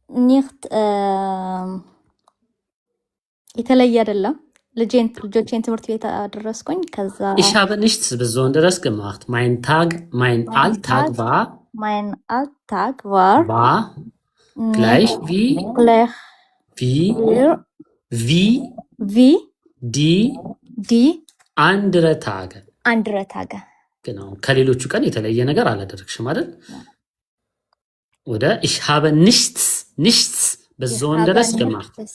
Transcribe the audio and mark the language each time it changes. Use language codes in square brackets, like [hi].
[am] nicht የተለየ አይደለም። ልጆቼን ትምህርት ቤት አደረስኩኝ። ከዛ [de] ich habe nichts Besonderes gemacht. Mein Alltag war gleich wie die andere Tage. [am] genau ከሌሎቹ ቀን የተለየ ነገር አላደረግሽም አይደል? [de] oder ich habe nichts Besonderes gemacht.